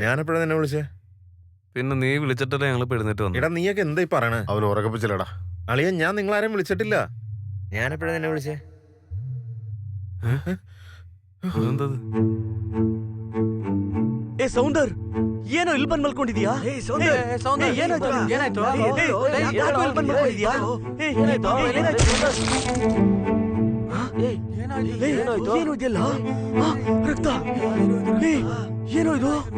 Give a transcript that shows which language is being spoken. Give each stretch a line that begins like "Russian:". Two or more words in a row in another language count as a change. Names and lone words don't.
Malayalam: ഞാനെപ്പോഴാ നിന്നെ വിളിച്ചേ? പിന്നെ നീ വിളിച്ചിട്ടല്ലേ ഞങ്ങൾ എഴുന്നേറ്റ് വന്നു. എടാ നീയൊക്കെ എന്താ ഈ പറയണേ? അവൻ ഉറക്കപ്പിച്ചില്ലടാ. അളിയ ഞാൻ നിങ്ങളാരും വിളിച്ചിട്ടില്ല. ഞാനെപ്പോഴാ നിന്നെ വിളിച്ചേ? അതെന്തത്?
Kannada: ಏ ಸೌಂದರ್ ಏನೋ ಇಲ್ಲಿ ಬಂದ್ ಮಲ್ಕೊಂಡಿದ್ಯಾ? ಏನಾಯ್ತು? ಯಾಕೋ ಇಲ್ಲಿ ಬಂದ್ ಮಲ್ಕೊಂಡಿದ್ಯಾ? ಏನು ಇದೆಯಲ್ಲ? ರಕ್ತ. ಏನೋ ಇದು?